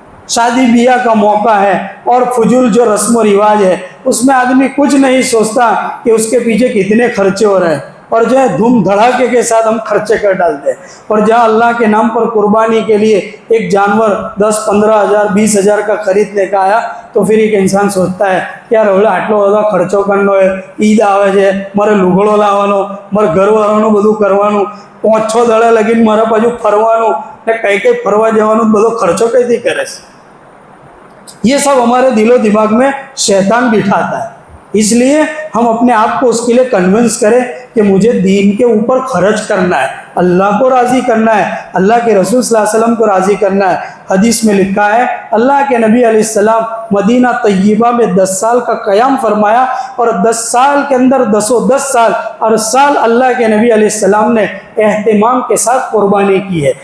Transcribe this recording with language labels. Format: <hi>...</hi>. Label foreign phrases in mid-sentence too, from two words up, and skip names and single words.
<ur>شادی بیاہ کا موقع ہے اور فضول جو رسم و رواج ہے اس میں آدمی کچھ نہیں سوچتا کہ اس کے پیچھے کتنے خرچے ہو رہے ہیں، اور جو ہے دھوم دھڑاکے کے ساتھ ہم خرچے کر ڈالتے ہیں۔ اور جہاں اللہ کے نام پر قربانی کے لیے ایک جانور 10-15,000 20,000 کا خریدنے کا آیا تو پھر ایک انسان سوچتا ہے یار</ur> <gu>ઓલા આટલો બધો ખર્ચો કરનો હોય, ઈદ આવે છે, મારે લુગડો લાવવાનો, મારે ઘરવાળાનું બધું કરવાનું, 5-6 દાડા લગીને મારે પાછું ફરવાનું ને કઈ ફરવા જવાનું, બધો ખર્ચો કઈથી કરે છે?</gu> <ur>یہ سب ہمارے دل و دماغ میں شیطان بٹھاتا ہے۔ اس لیے ہم اپنے آپ کو اس کے لیے کنونس کریں کہ مجھے دین کے اوپر خرچ کرنا ہے، اللہ کو راضی کرنا ہے، اللہ کے رسول صلی اللہ علیہ وسلم کو راضی کرنا ہے۔ حدیث میں لکھا ہے اللہ کے نبی علیہ السلام مدینہ طیبہ میں 10 سال کا قیام فرمایا، اور 10 سال کے اندر 10 سال ہر سال اللہ کے نبی علیہ السلام نے اہتمام کے ساتھ قربانی کی ہے۔</ur>